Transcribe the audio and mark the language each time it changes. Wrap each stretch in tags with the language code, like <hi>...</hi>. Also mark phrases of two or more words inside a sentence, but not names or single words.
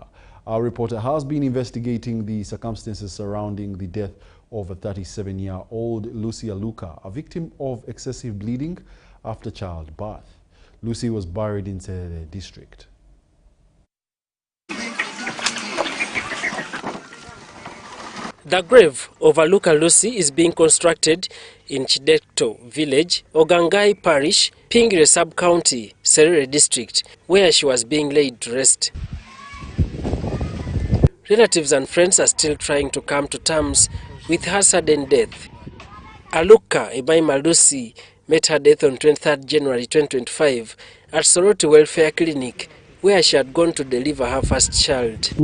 <en>Our reporter has been investigating the circumstances surrounding the death of a 37-year-old Lucy Aluka, a victim of excessive bleeding after childbirth. Lucy was buried in the district. The grave of Aluka Lucy is being constructed in Chidekto village, Ogangai parish, Pingire sub-county, Serere district, where she was being laid to rest. Relatives and friends are still trying to come to terms with her sudden death. Aluka Ebaima Lucy met her death on 23rd January 2025 at Soroti Welfare Clinic, where she had gone to deliver her first child.</en>